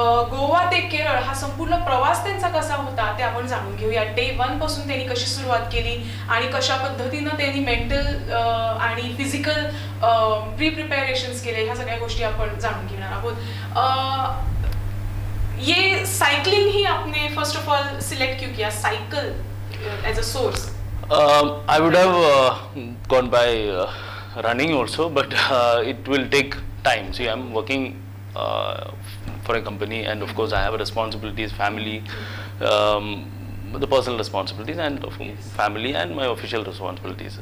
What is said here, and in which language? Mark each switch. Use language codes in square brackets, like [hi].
[mr] गोवा ते केरळ हा संपूर्ण प्रवास त्यांचा कसा होता ते आपण जाणून घेऊया. डे 1 पासून त्यांनी कशी सुरुवात केली आणि कशा पद्धतीने त्यांनी मेंटल आणि फिजिकल प्रिपरेशन्स केले, ह्या सगळ्या गोष्टी आपण जाणून घेणार आहोत. [hi] ये साइकिलिंग ही आपने [en] first of all [hi] सिलेक्ट क्यों किया, [en] Cycle as a source? I would have gone by running also, but it will take time. See, I'm working for a company, and of course I have responsibilities, family, the personal responsibilities, and family, and my official responsibilities.